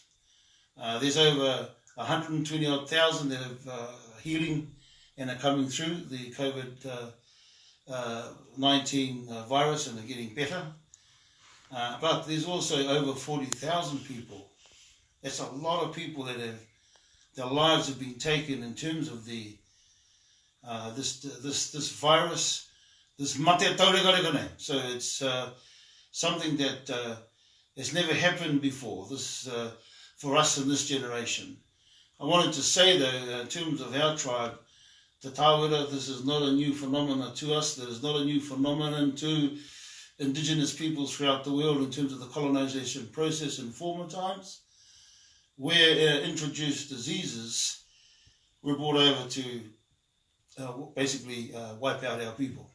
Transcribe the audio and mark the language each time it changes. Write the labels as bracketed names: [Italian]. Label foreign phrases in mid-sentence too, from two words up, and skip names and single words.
[English] There's over 120,000 that have healing and are coming through the COVID-19 virus and are getting better. But there's also over 40,000 people. That's a lot of people that their lives have been taken in terms of the this virus, this [Māori] mate taurekareka. [English] So it's something that has never happened before. This for us in this generation. I wanted to say though, in terms of our tribe, Te Tāwera, this is not a new phenomenon to us. There is not a new phenomenon to indigenous peoples throughout the world in terms of the colonisation process in former times, where introduced diseases were brought over to basically wipe out our people.